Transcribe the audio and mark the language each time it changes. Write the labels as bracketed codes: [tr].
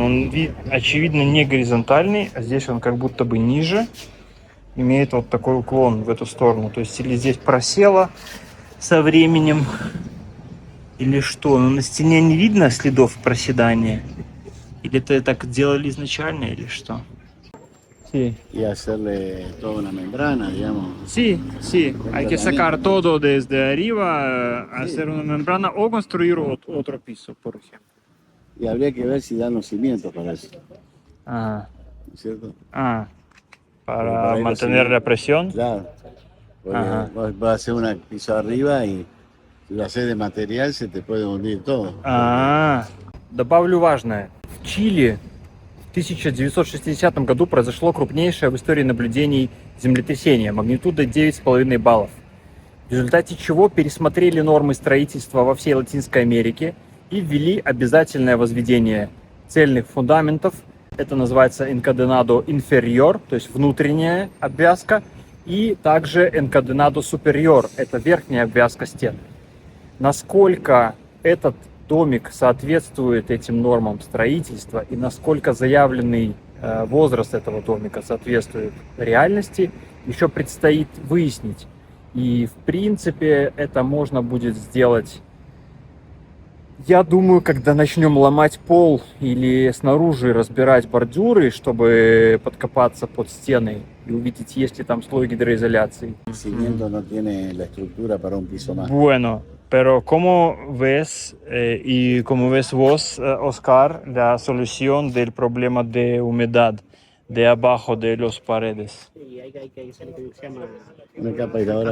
[ru] Он, очевидно, не горизонтальный, а здесь он как будто бы ниже. Имеет вот такой уклон в эту сторону. То есть, или здесь просело со временем, или что. Но на стене не видно следов проседания. Или это так делали изначально, или что? [es] Sí. Y hacerle toda una membrana, digamos. Sí, sí. Hay que sacar todo desde arriba, hacer una membrana o construir otro piso, por ejemplo. Y habría que ver si dan los cimientos para eso, Ajá. ¿no es cierto? Ah, Pero para por ahí mantener los la presión. Claro. Porque Ajá. vos vas a hacer una piso arriba y si lo haces de material se te puede hundir todo. [ru] Добавлю важное. В Чили в 1960 году произошло крупнейшее в истории наблюдений землетрясение магнитудой 9,5 баллов, в результате чего пересмотрели нормы строительства во всей Латинской Америке и ввели обязательное возведение цельных фундаментов. Это называется encadenado inferior, то есть внутренняя обвязка, и также encadenado superior, это верхняя обвязка стен. Насколько этот домик соответствует этим нормам строительства и насколько заявленный возраст этого домика соответствует реальности, еще предстоит выяснить. И в принципе это можно будет сделать, я думаю, когда начнем ломать пол или снаружи разбирать бордюры, чтобы подкопаться под стены и увидеть, есть ли там слой гидроизоляции. [es] El cimiento no tiene la estructura para un piso más. Bueno, pero ¿cómo ves y cómo ves vos, Oscar, la solución del problema de humedad de abajo de las paredes? Y hay que hacer lo que se llama Una capa aisladora.